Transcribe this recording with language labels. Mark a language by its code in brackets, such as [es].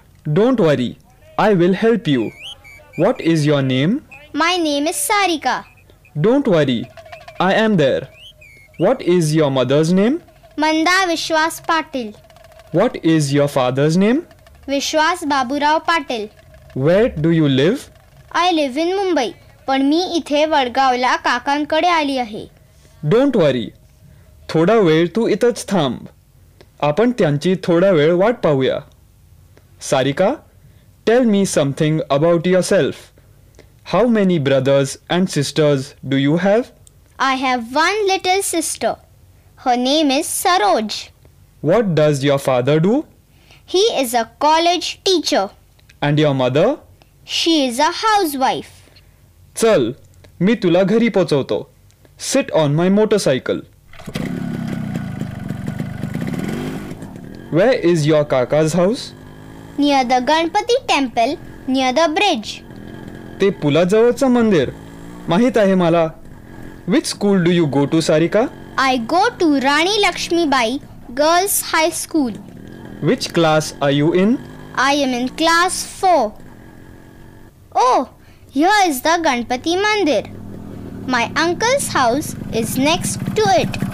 [en] Don't worry, I will help you. What is your name? My name is Sarika. Don't worry, I am there. What is your mother's name? [mr] Manda Vishwas Patil. [en] What is your father's name? [mr] Vishwas Baburao Patil. [en] Where do you live? I live in Mumbai, [mr] पण मी इथे वडगावला काकांकडे आली आहे. [en] Don't worry. [mr] थोडा वेळ तू इथंच थांब. आपण त्यांची थोडा वेळ वाट पाहूया. [en] Sarika, tell me something about yourself. How many brothers and sisters do you have? I have one little sister. Her name is Saroj. What does your father do? He is a college teacher. And your mother? She is a housewife. [mr] चल, मी तुला घरी पोचवतो. [en] Sit on my motorcycle. Where is your Kaka's house? Near the Ganpati temple, near the bridge. [mr] ते पुलाजवळचं मंदिर माहित आहे मला. [en] Which school do you go to, Sarika? I go to Rani Lakshmibai Girls High School. Which class are you in? I am in class 4. Oh, here is the Ganpati Mandir. My uncle's house is next to it.